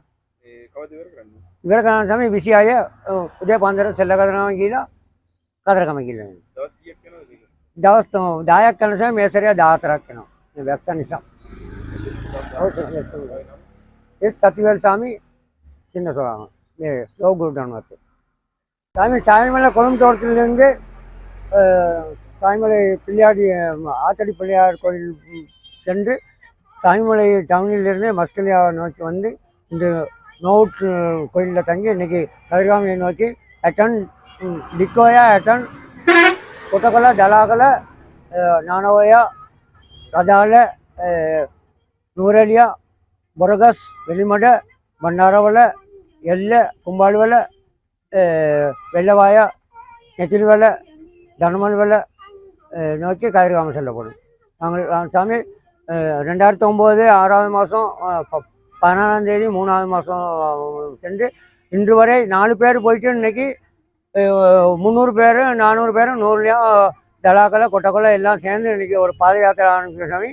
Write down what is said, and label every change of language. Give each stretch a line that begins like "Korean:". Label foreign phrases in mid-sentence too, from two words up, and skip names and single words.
Sinhala: ඒ කවද්ද ඉවර කරන්නේ? ඉවර කරන ස්වාමී 26 උදේ පන්දර සෙල්ල කරනවා කියලා කතරගම ගිහින්. දවස් කීයක් යනවද මේක? දවස් 10ක් යන නිසා මේ සැරේ 14ක් වෙනවා. මේ වැස්ස නිසා. ඒ සතිවල් ස්වාමී
Tamil: சின்ன சொல்லுவாங்க லோகுருடன் வந்து சாமி சாமிமலை குளம் தோட்டத்திலிருந்து சாமிமலை பிள்ளையாடி ஆத்தடி பிள்ளையார் கோயில் சென்று சாமிமலை டவுனிலிருந்து மஸ்கலியா நோக்கி வந்து இந்த நோட்டு கோயிலில் தங்கி இன்னைக்கு கதிர்காமியை நோக்கி அட்டன் டிக்கோயா அட்டன் கொட்டக்கொலை ஜலாகலை நானோயா ரதால நூரலியா බොරගස් වෙලිමඩ බණ්ඩාරවල එල්ල කුම්බාලිවල வெள்ளவாய நெத்திலிவல தனமல்வல நோக்கி கதிர்காமம் செல்லப்படும். நாங்கள் சாமி 2009 6வது மாதம் 16ஆம் தேதி 3வது மாதம் சென்று இன்று வரை 4 பேர் போயிட்டு இன்னைக்கு 300 பேர் 400 பேர் 100லையும் தலாக்கலை கொட்டக்கொலை எல்லாம் சேர்ந்து இன்னைக்கு ஒரு பாத யாத்திரை ஆரம்பிச்ச சாமி.